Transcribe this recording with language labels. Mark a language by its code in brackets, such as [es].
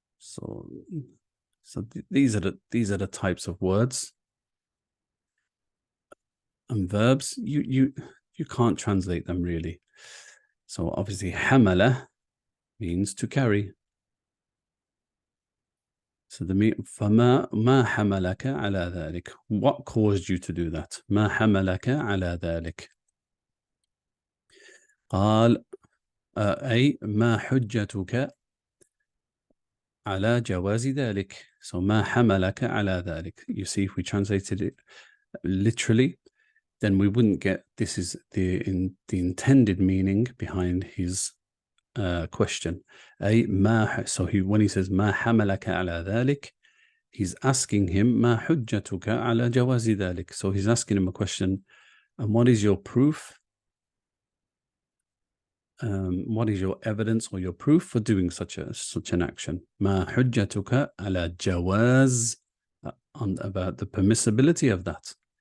[en] So these are the types of words and verbs. You can't translate them really. So obviously hamala means to carry. So the [ar] فما ما حملك على ذلك. [en] What caused you to do that? [ar] ما حملك على ذلك. قال أي ما حجتك على جواز ذلك. So ما حملك على ذلك. [en] You see, if we translated it literally, then we wouldn't get, this is the intended meaning behind his question. [ar] أي ما, [en] so when he says [ar] ما حملك على ذلك, [en] he's asking him [ar] ما حجتك على جواز ذلك. [en] So he's asking him a question, and what is your proof? What is your evidence or your proof for doing such an action? [ar] ما حجتك على جواز, [en] about the permissibility of that.